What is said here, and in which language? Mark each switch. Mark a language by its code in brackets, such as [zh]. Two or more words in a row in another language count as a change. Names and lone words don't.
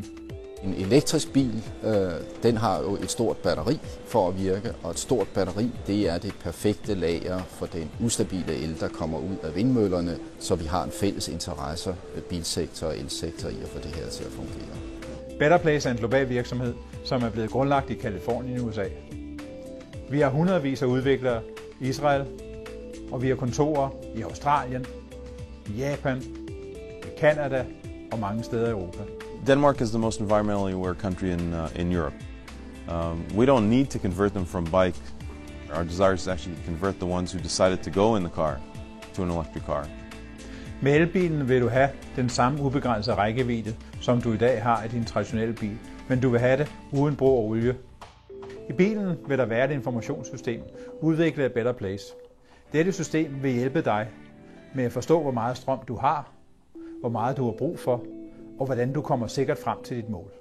[da] En elektrisk bil, den har jo et stort batteri for at virke, og et stort batteri, det er det perfekte lager for den ustabile el, der kommer ud af vindmøllerne, så vi har en fælles interesse, bilsektor og elsektor, i at få det her til at fungere. Better Place er en global virksomhed, som er blevet grundlagt i Californien i USA. Vi har hundredvis af udviklere i Israel, og vi har kontorer i Australien, i Japan, i Canada og mange steder i Europa. [en] Denmark is the most environmentally aware country in Europe. We don't need to convert them from bike. Our desire is to actually convert the ones who decided to go in the car to an electric car. [da] Med elbilen vil du have den samme ubegrænsede rækkevidde, som du i dag har i din traditionelle bil, men du vil have det uden brug af olie. I bilen vil der være et informationssystem, udviklet af Better Place. Dette system vil hjælpe dig med at forstå, hvor meget strøm du har, hvor meget du har brug for, og hvordan du kommer sikkert frem til dit mål.